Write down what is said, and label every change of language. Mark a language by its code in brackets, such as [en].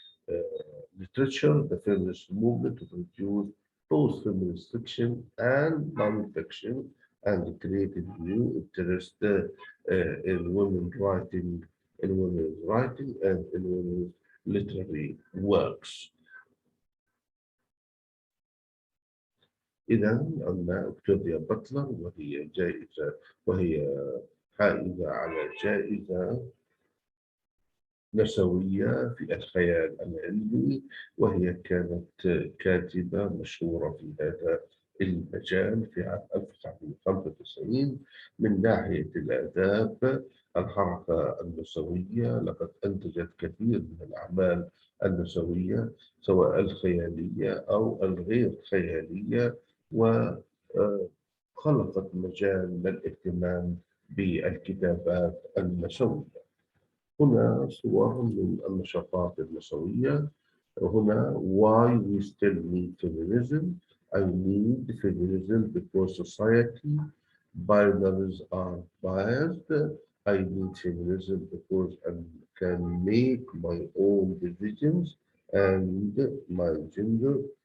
[en] Uh, Literature, the feminist movement to produce both feminist fiction and non-fiction, and created new interest in women's writing and in women's literary works. [ar] إذا أن أكتوبيا باتلر وهي حائزة على جائزة نسوية في الخيال العلمي، وهي كانت كاتبة مشهورة في هذا المجال في عام 1995. من ناحية الآداب، الحركة النسوية لقد أنتجت كثير من الأعمال النسوية سواء الخيالية أو الغير خيالية، وخلقت مجال للاهتمام بالكتابات النسوية. هنا صور من النشاطات النسوية. [en] هنا why we still need feminism. I need feminism because society binaries are biased. I need feminism because I can make my own decisions and my gender.